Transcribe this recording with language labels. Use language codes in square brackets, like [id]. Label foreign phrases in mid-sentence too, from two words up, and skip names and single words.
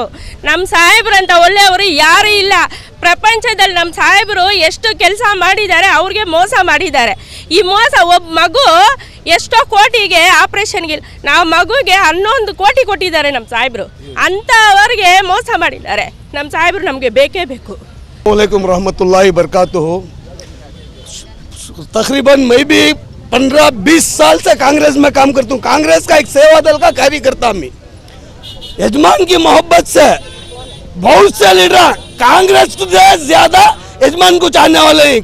[kn] ನಮ್ಮ ಸಾಹೇಬರಂತ ಒಳ್ಳೆಯವರು ಯಾರೂ ಇಲ್ಲ ಪ್ರಪಂಚದಲ್ಲಿ. ನಮ್ಮ ಸಾಹೇಬರು ಎಷ್ಟು ಕೆಲಸ ಮಾಡಿದ್ದಾರೆ, ಅವ್ರಿಗೆ ಮೋಸ ಮಾಡಿದ್ದಾರೆ. ಈ ಮೋಸ ಒಬ್ಬ ಮಗು ಎಷ್ಟೋ ಕೋಟಿಗೆ ಆಪರೇಷನ್ಗೆ ನಾವು ಮಗುಗೆ 11 ಕೋಟಿ ಕೊಟ್ಟಿದ್ದಾರೆ ನಮ್ಮ ಸಾಹೇಬರು. ಅಂಥವ್ರಿಗೆ ಮೋಸ ಮಾಡಿದ್ದಾರೆ. ನಮ್ಮ ಸಾಹೇಬರು ನಮಗೆ ಬೇಕೇ ಬೇಕು. [ar] وعليكم رحمة الله بركاته. [hi] तकरीबन मैं भी 15-20 साल से कांग्रेस में काम करता हूँ। कांग्रेस का एक सेवा दल का कार्यकर्ता मैं। यजमान की मोहब्बत से बहुत से लीडर कांग्रेस से ज्यादा यजमान को चाहने वाले हैं।